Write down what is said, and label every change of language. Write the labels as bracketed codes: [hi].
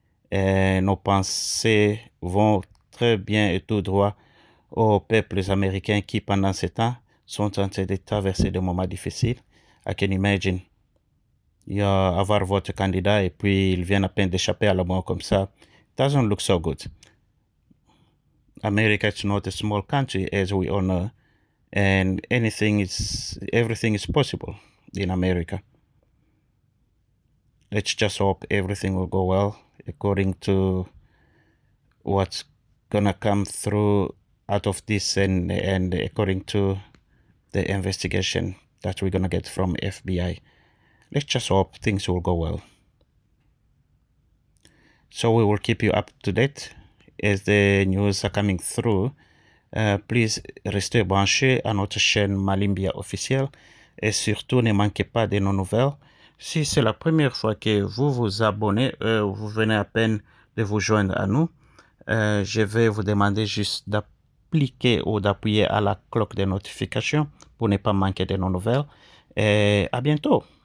[fr] Et nos pensées vont très bien et tout droit aux peuples américains qui, pendant ce temps, sont en train de traverser des moments difficiles. [en] I can imagine. [fr] Avoir votre candidat et puis il vient à peine d'échapper à la mort comme ça. [en] It doesn't look so good. America is not a small country, as we all know, and everything is possible in America. Let's just hope everything will go well according to what's gonna come through out of this and according to the investigation that we're gonna get from FBI. Let's just hope things will go well. So we will keep you up to date as the news are coming through. [fr] Please restez branchés à notre chaîne Malimbia officielle et surtout ne manquez pas de nos nouvelles. Si c'est la première fois que vous vous abonnez, vous venez à peine de vous joindre à nous, je vais vous demander juste d'appliquer ou d'appuyer à la cloche de notification pour ne pas manquer de nos nouvelles. Et à bientôt.